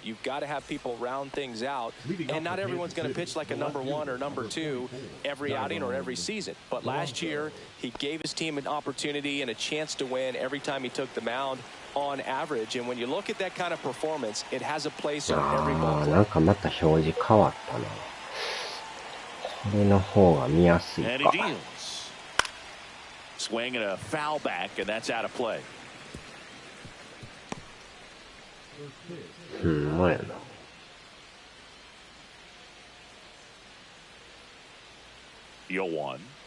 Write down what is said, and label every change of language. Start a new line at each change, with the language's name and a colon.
English: You've got to have people round things out, and not everyone's going to pitch like a number 1 or number 2 every outing or every season. But last year, he gave his team an opportunity and a chance to win every time he took the mound on average. And when you look at that kind of performance, it has a place on every ball.
Japanese: なんかまた表示変わったな。これの方が見やすいか。
English: And he deals. Swing and a foul back, and that's out of play.
Japanese: まやな。
English: 0-1.